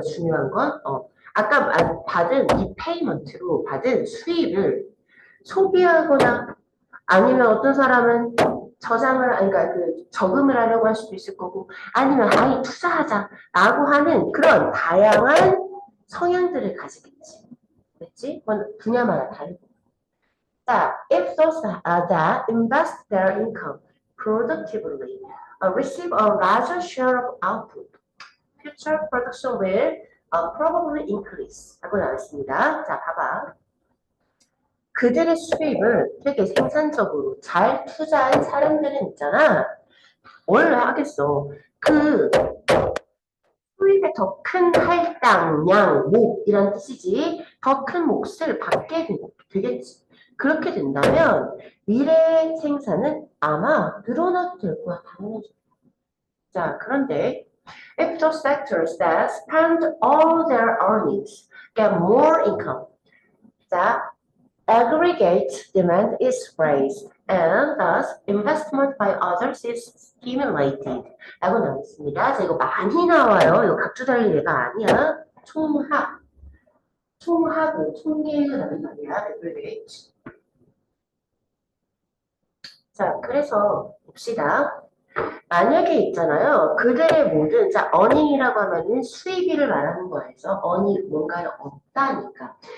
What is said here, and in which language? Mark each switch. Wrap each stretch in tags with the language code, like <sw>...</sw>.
<ko>중요한 건 아까 받은 이 페이먼트로 받은 수입을 소비하거나 아니면 어떤 사람은 저장을 그러니까 그 저금을 하려고 할 수도 있을 거고 아니면 아예 투자하자라고 하는 그런 다양한 성향들을 가지겠지. 됐지? 그건 분야마다 다르고. 자,</ko> <en>if those that invest their income productively receive a larger share of output, future production will probably increase.</en> <ko>라고 나왔습니다. 자, 봐봐. 그들의 수입을 되게 생산적으로 잘 투자한 사람들은 있잖아. 뭘 하겠어. 그 수입의 더 큰 할당량, 목 이런 뜻이지. 더 큰 몫을 받게 되겠지. 그렇게 된다면 미래 생산은 아마 늘어나도 될 거야. 당연하죠. 자, 그런데</ko> <en>if those sectors that spend all their earnings get more income,</en> <ko>자,</ko> <en>aggregate demand is raised and thus investment by others is stimulated.</en> <ko>라고 나왔습니다. 자, 이거 많이 나와요. 이거 각주 달릴 얘가 아니야. 총합을 총계라는 말이야.</ko> <en>aggregate.</en> <ko>자, 그래서 봅시다. 만약에 있잖아요. 그들의 모든, 자, earning이라고 하면은 수익을 말하는 거에서 earning 뭔가를 얻다니까.</ko>